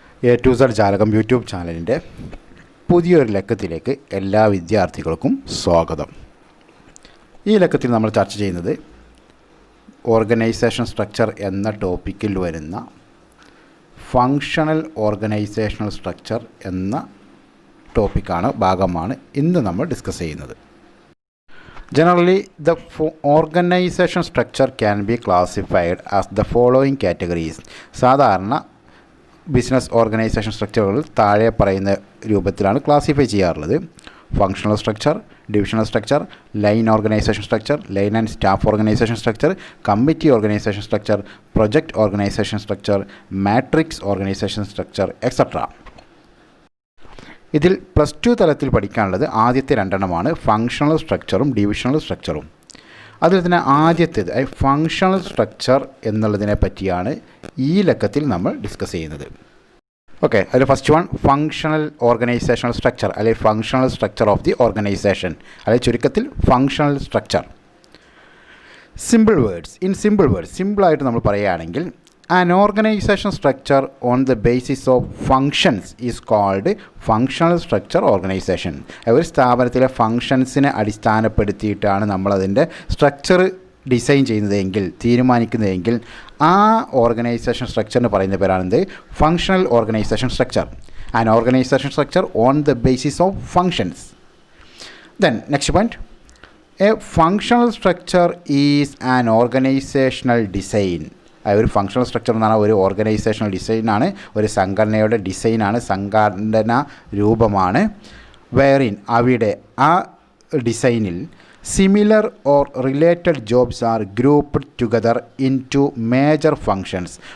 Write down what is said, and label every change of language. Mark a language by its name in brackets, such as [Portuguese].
[Malayalam] A to Z ജാലകം YouTube ചാനലിൻ്റെ പുതിയൊരു ലക്കത്തിലേക്ക് എല്ലാ വിദ്യാർത്ഥികൾക്കും സ്വാഗതം. ഈ ലക്കത്തിൽ നമ്മൾ ചർച്ച ചെയ്യുന്നത് ഓർഗനൈസേഷൻ സ്ട്രക്ചർ എന്ന ടോപ്പിക്കിൽ വരുന്ന ഫങ്ഷണൽ ഓർഗനൈസേഷണൽ സ്ട്രക്ചർ എന്ന ഭാഗമാണ് ഇന്ന് നമ്മൾ ഡിസ്കസ് ചെയ്യുന്നത്. [English] Generally, the organization structure can be classified as the following categories. [Malayalam] സാധാരണ ബിസിനസ് ഓർഗനൈസേഷൻ സ്ട്രക്ചറുകൾ താഴെ പറയുന്ന രൂപത്തിലാണ് ക്ലാസിഫൈ ചെയ്യാറുള്ളത്. Functional structure, divisional structure, line organisation structure, line and staff organisation structure, committee organisation structure, project organisation structure, matrix organisation structure etcetera. ഇതിൽ +2 തലത്തിൽ പഠിക്കാനുള്ളത് ആദ്യത്തെ രണ്ടെണ്ണമാണ്, ഫങ്ഷണൽ സ്ട്രക്ചറും ഡിവിഷണൽ സ്ട്രക്ചറും. അതിൽ തന്നെ ആദ്യത്തേത് ഫങ്ഷണൽ സ്ട്രക്ചർ എന്നുള്ളതിനെ പറ്റിയാണ് ഈ ലക്കത്തിൽ നമ്മൾ ഡിസ്കസ് ചെയ്യുന്നത്. ഓക്കെ, അതിൽ first one functional organisational structure അല്ലെങ്കിൽ functional structure of the organisation, അല്ലെങ്കിൽ ചുരുക്കത്തിൽ ഫങ്ഷണൽ സ്ട്രക്ചർ. [English] Simple words സിമ്പിളായിട്ട് നമ്മൾ പറയുകയാണെങ്കിൽ an organization structure on the basis of functions is called functional structure organization. [Malayalam] ഒരു സ്ഥാപനത്തിലെ ഫങ്ഷൻസിനെ അടിസ്ഥാനപ്പെടുത്തിയിട്ടാണ് നമ്മളതിൻ്റെ സ്ട്രക്ചർ ഡിസൈൻ ചെയ്യുന്നതെങ്കിൽ, തീരുമാനിക്കുന്നതെങ്കിൽ ആ ഓർഗനൈസേഷൻ സ്ട്രക്ചറിന് പറയുന്ന പേരാണെന്ത്? Functional organisation structure. [English] an organization structure on the basis of functions. Then next point, a functional structure is an organizational design. [Malayalam] ഒരു functional structure എന്ന് പറഞ്ഞാൽ ഒരു ഓർഗനൈസേഷണൽ ഡിസൈനാണ്, ഒരു സംഘടനയുടെ ഡിസൈനാണ്, സംഘടന രൂപമാണ്. [English] Wherein അവിടെ ആ ഡിസൈനിൽ similar or related jobs are grouped together into major functions.